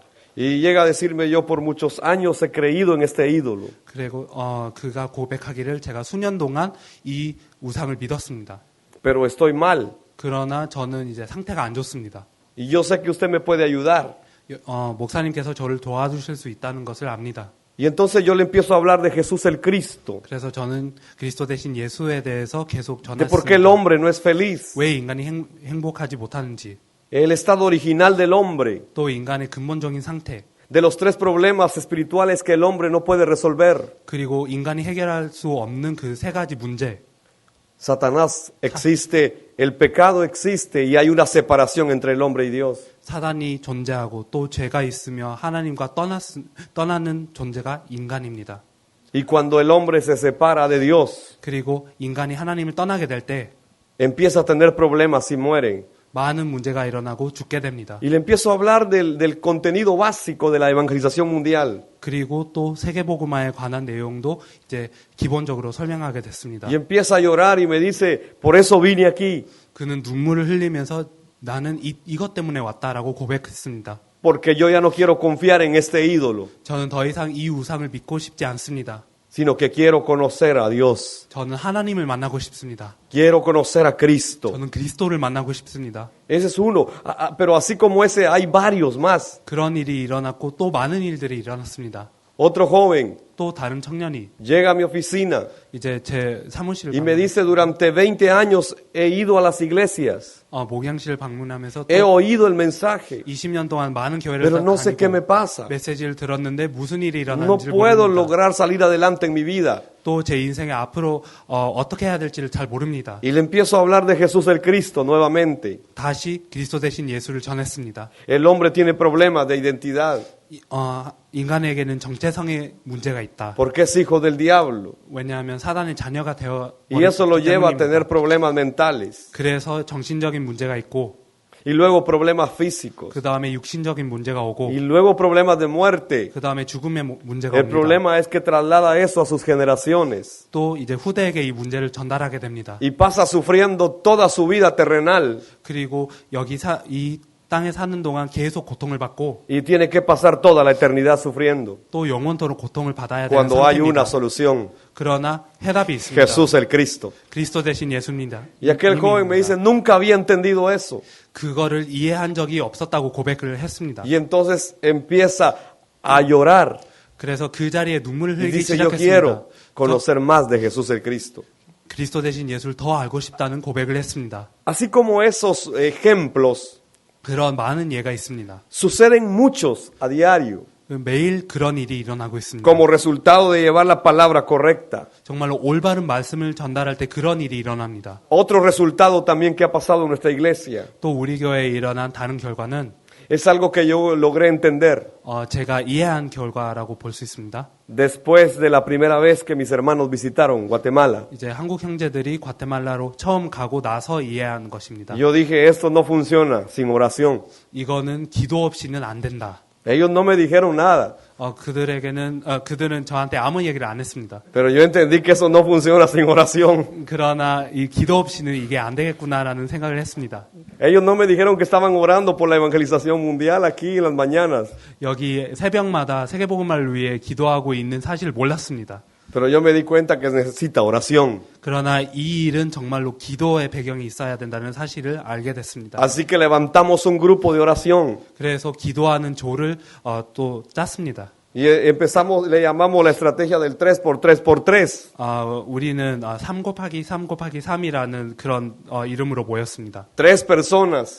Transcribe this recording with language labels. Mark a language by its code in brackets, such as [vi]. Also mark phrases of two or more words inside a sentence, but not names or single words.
[es] Y llega a decirme, yo por muchos años he creído en este ídolo. [ko] 그리고 그가 고백하기를 제가 수년 동안 이 우상을 믿었습니다. [es] Pero estoy mal. [ko] 그러나 저는 이제 상태가 안 좋습니다. [es] Y yo sé que usted me puede ayudar. [ko] 목사님께서 저를 도와주실 수 있다는 것을 압니다. [es] Y entonces yo le empiezo a hablar de Jesús el Cristo. [ko] 그래서 저는 그리스도 대신 예수에 대해서 계속 [es] De por qué el [ko] 전했습니다. [es] hombre no es feliz. [ko] 왜 인간이 행복하지 못하는지, [es] El estado original del hombre. [ko] 또 인간의 근본적인 상태, [es] De los tres problemas espirituales que el hombre no puede resolver. [ko] 그리고 인간이 해결할 수 없는 그 세 가지 문제. [es] Satanás existe, el pecado existe y hay una separación entre el hombre y Dios. [ko] 사단이 존재하고 또 죄가 있으며 하나님과 떠나는 존재가 인간입니다. [es] Y cuando el hombre se separa de Dios, [ko] 그리고 인간이 하나님을 떠나게 될 때 [es] empieza a tener problemas y muere. [ko] 많은 문제가 일어나고 죽게 됩니다. [es] Y le empiezo a hablar del contenido básico de la evangelización mundial. [ko] 그리고 또 세계복음화에 관한 내용도 이제 기본적으로 설명하게 됐습니다. [es] Y empieza a llorar y me dice, por eso vine aquí, [ko] 그는 눈물을 흘리면서 나는 이것 때문에 왔다라고 고백했습니다. [es] porque yo ya no quiero confiar en este ídolo, [ko] 저는 더 이상 이 우상을 믿고 싶지 않습니다. [es] sino que quiero conocer a Dios. [ko] 저는 하나님을 만나고 싶습니다. [es] Quiero conocer a Cristo. [ko] 저는 그리스도를 만나고 싶습니다. [es] Ese es uno. Pero así como ese, hay varios más. [ko] 그런 일이 일어났고 또 많은 일들이 일어났습니다. [es] Otro joven [ko] 또 다른 청년이 [es] llega a mi oficina [ko] 이제 제 사무실을 [es] y me dice, durante 20 años he ido a las iglesias, [ko] 목양실을 방문하면서 [es] he [ko] 또 [es] oído el mensaje, [ko] 20년 동안 많은 교회를 [es] pero no sé qué me [ko] 다니고 [es] pasa. [ko] 메시지를 들었는데 무슨 일이 [es] No [ko] 일어나는지 [es] puedo [ko] 모릅니다. [es] lograr salir adelante en mi vida. [ko] 또 제 인생에 앞으로 어떻게 해야 될지를 잘 모릅니다. [es] Y le empiezo a hablar de Jesús el Cristo nuevamente. [ko] 다시 그리스도 대신 예수를 전했습니다. [es] El hombre tiene problemas de identidad [ko] 인간에게는 정체성의 문제가 있다. [es] porque es hijo del diablo. [ko] 왜냐하면 사단의 자녀가 되어 [es] Y eso lo lleva a tener [ko] 때문입니다. [es] problemas mentales. [ko] 그래서 정신적인 문제가 있고 [es] Y luego problemas físicos. [ko] 그 다음에 육신적인 문제가 오고 [es] Y luego problemas de muerte. [ko] 그 다음에 죽음의 문제가 [es] El [ko] 옵니다. [es] problema es que traslada eso a sus generaciones. [ko] 또 이제 후대에게 이 문제를 전달하게 됩니다. [es] Y pasa sufriendo toda su vida terrenal. [ko] 그리고 이 땅에 사는 동안 계속 고통을 받고 [es] Y tiene que pasar toda la eternidad sufriendo. [ko] 또 영원토록 고통을 받아야 되는 [es] Cuando hay una [ko] 상태입니다. [es] solución. [ko] 그러나 해답이 있습니다. [es] Jesús el Cristo. [ko] 그리스도 대신 예수입니다. [es] Y aquel joven me dice, nunca había entendido eso. [ko] 그거를 이해한 적이 없었다고 고백을 했습니다. [es] Y entonces empieza a llorar. [ko] 그래서 그 자리에 눈물을 [es] Y [ko] 흘리기 [es] dice, yo [ko] 시작했습니다. [es] quiero conocer más de Jesús el Cristo. [ko] 그리스도 대신 예수를 더 알고 싶다는 고백을 했습니다. [es] Así como esos ejemplos, [ko] 그런 많은 예가 있습니다. [es] suceden muchos a diario, [ko] 매일 그런 일이 일어나고 있습니다. [es] como resultado de llevar la palabra correcta. [ko] 정말로 올바른 말씀을 전달할 때 그런 일이 일어납니다. [es] Otro resultado también que ha pasado en nuestra iglesia [ko] 또 우리 교회에 일어난 다른 결과는 [es] es algo que yo logré entender [ko] 제가 이해한 결과라고 볼 수 있습니다. [es] después de la primera vez que mis hermanos visitaron Guatemala. [ko] 이제 한국 형제들이 과테말라로 처음 가고 나서 이해한 것입니다. [es] Yo dije, esto no funciona sin oración. [ko] 이거는 기도 없이는 안 된다. [es] Ellos no me dijeron nada, [ko] 그들은 저한테 아무 얘기를 안 했습니다. [es] pero yo entendí que eso no funciona sin oración. [ko] 그러나 이 기도 없이는 이게 안 되겠구나라는 생각을 했습니다. [es] Ellos no me dijeron que estaban orando por la evangelización mundial aquí en las mañanas, [ko] 여기 새벽마다 세계복음화를 위해 기도하고 있는 사실을 몰랐습니다. [es] pero yo me di cuenta que necesita oración. [ko] 그러나 이 일은 정말로 기도의 배경이 있어야 된다는 사실을 알게 됐습니다. [es] Así que levantamos un grupo de oración [ko] 그래서 기도하는 조를 또 짰습니다. [es] y le llamamos la estrategia del 3x3x3. [ko] 우리는 3 곱하기 3 곱하기 3이라는 그런 이름으로 모였습니다. [es] 3 personas